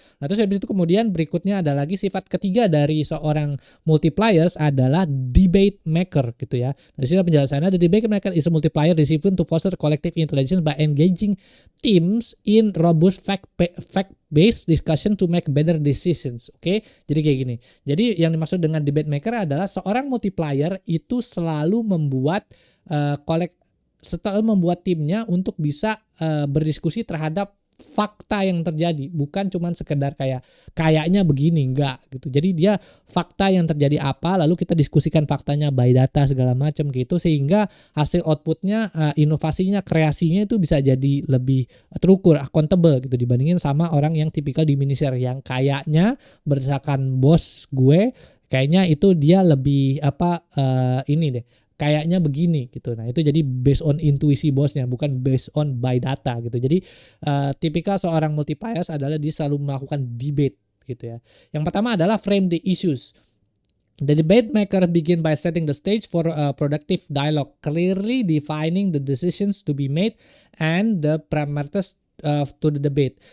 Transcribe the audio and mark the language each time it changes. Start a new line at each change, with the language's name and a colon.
Indonesian: Nah terus habis itu kemudian berikutnya ada lagi sifat ketiga dari seorang multipliers adalah debate maker gitu ya. Nah, di sini penjelasannya,
English: the debate maker is a multiplier discipline to foster collective intelligence by engaging teams in robust fact-based discussion to make better decisions.
Indonesian: Oke, jadi kayak gini. Jadi yang dimaksud dengan debate maker adalah seorang multiplier itu selalu membuat setelah membuat timnya untuk bisa berdiskusi terhadap fakta yang terjadi, bukan cuman sekedar kayaknya begini, enggak gitu. Jadi dia fakta yang terjadi apa, lalu kita diskusikan faktanya by data segala macam gitu, sehingga hasil outputnya, inovasinya, kreasinya itu bisa jadi lebih terukur, accountable gitu, dibandingin sama orang yang tipikal diminisher yang kayaknya berdasarkan bos gue, kayaknya itu dia lebih ini deh, kayaknya begini gitu. Nah itu jadi based on intuisi bosnya, bukan based on by data gitu. Jadi tipikal seorang multipliers adalah dia selalu melakukan debate gitu ya. Yang pertama adalah frame the issues.
English: The debate maker begin by setting the stage for a productive dialogue, clearly defining the decisions to be made and the parameters to the debate.